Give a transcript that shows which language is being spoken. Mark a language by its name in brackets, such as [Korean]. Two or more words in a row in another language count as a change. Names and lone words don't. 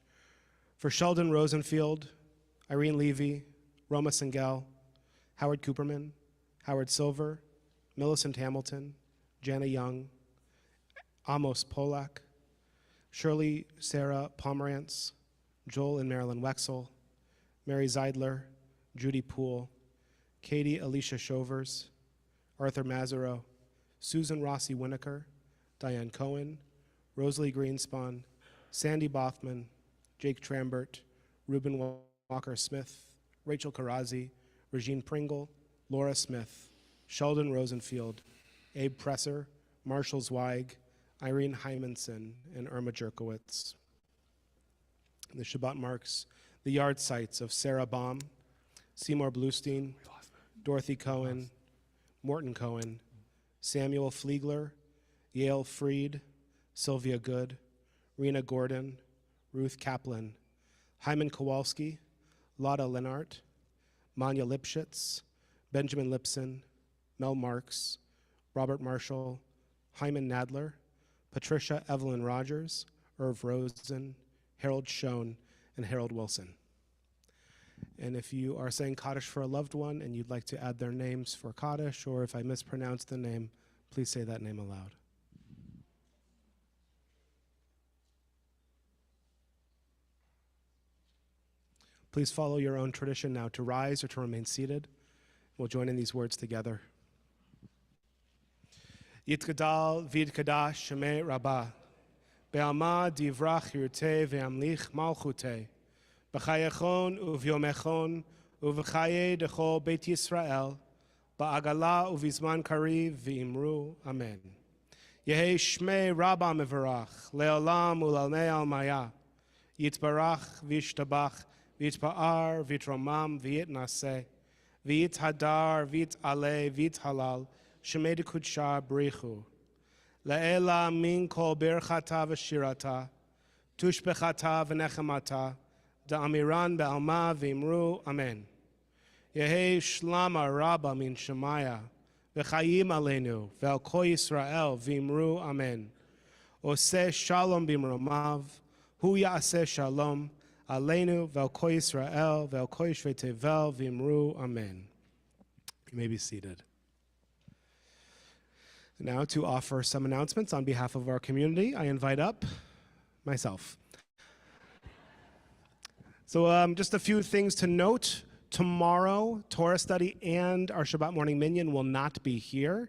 [English] For Sheldon Rosenfield, Irene Levy, Roma Sengel, Howard Cooperman, Howard Silver, Millicent Hamilton, Jana Young, Amos Polak, Shirley Sarah Pomerantz, Joel and Marilyn Wexel, Mary Zeidler, Judy Poole, Katie Alicia Shovers, Arthur Mazaro, Susan Rossi Winokur, Diane Cohen, Rosalie Greenspan, Sandy Bothman, Jake Trambert, Reuben Walker Smith, Rachel Karazi, Regine Pringle, Laura Smith, Sheldon Rosenfield, Abe Presser, Marshall Zweig, Irene Hymanson, and Irma Jerkowitz. The Shabbat marks the yard sites of Sarah Baum, Seymour Bluestein, Dorothy Cohen, Morton Cohen, Samuel Fliegler, Yale Freed, Sylvia Good, Rena Gordon, Ruth Kaplan, Hyman Kowalski, Lotta Lenart, Manya Lipschitz, Benjamin Lipson, Mel Marks, Robert Marshall, Hyman Nadler, Patricia Evelyn Rogers, Irv Rosen, Harold Schoen, and Harold Wilson. And if you are saying Kaddish for a loved one and you'd like to add their names for Kaddish, or if I mispronounce the name, please say that name aloud. Please follow your own tradition now to rise or to remain seated. We'll join in these words together. [Aramaic] יתגדל ויתקדש שמה רבא בעלמא די ברא כרעותה וימליך מלכותה בחייכון וביומיכון ובחיי דכל בית ישראל בעגלא ובזמן קריב ואמרו אמן. יהא שמה רבא מברך לעלם ולעלמי עלמיא יתברך וישתבח ויתפאר ויתרומם ויתנשא ויתהדר ויתעלה ויתהלל שמה דקודשא בריך הוא. לעלא מן כל ברכתא ושירתא תשבחתא ונחמתא דאמירן בעלמא ואמרו אמן. יהא שלמא רבא מן שמיא, [Hebrew] וחיים עלינו ועל כל ישראל [Aramaic] ואמרו אמן. [Hebrew] עושה שלום במרומיו הוא יעשה שלום עלינו ועל כל ישראל ועל כל יושבי תבל ואמרו, Amen. [English] You may be seated. Now to offer some announcements on behalf of our community, I invite up myself. So just a few things to note. Tomorrow, Torah study and our Shabbat morning minyan will not be here.